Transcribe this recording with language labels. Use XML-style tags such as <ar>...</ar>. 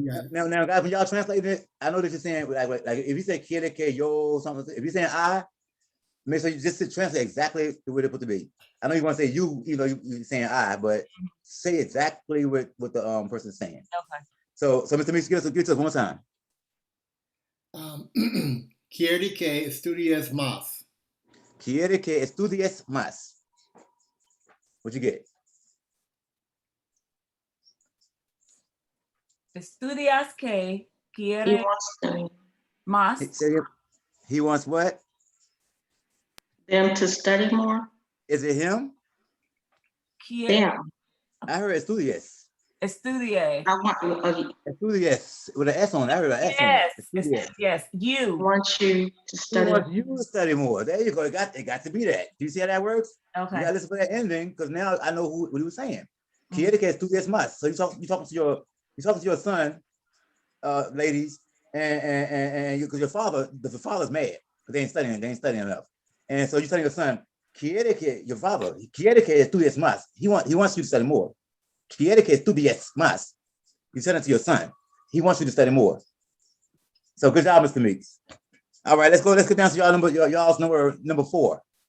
<en>Now, guys, when y'all translate it, I know that you're saying like if you say</en> <es>quiere que yo</es> <en>something, if you're saying I, make sure you just translate exactly the way they're supposed to be. I know you want to say you, you're saying I, but say exactly what the person's saying. Okay. So Mr. Meeks, give us one more time.</en> <es>Quiere que estudies más. Quiere que estudies más.</es> <en>What you get?</en> <es>Estudias que quiere más.</es> <en>He wants what? Them to study more. Is it him? Them. I heard estudies.</en> <es>Estudie.</es> <en>I want Estudies with an S on it. I heard an S on it. Yes. You. Want you to study. He wants you to study more. There you go. It got to be that. Do you see how that works? Okay. You gotta listen for that ending because now I know what he was saying.</en> <es>Quiere que estudies más.</es> <en>So you talking to your son, ladies, and because the father's mad because they ain't studying enough. And so you're telling your son,</en> <es>quiere que estudies más.</es> <en>He wants you to study more.</en> <es>Quiere que estudies más.</es> <en>You said it to your son. He wants you to study more. So good job, Mr. Meeks. All right, let's get down to y'all's number 4.</en>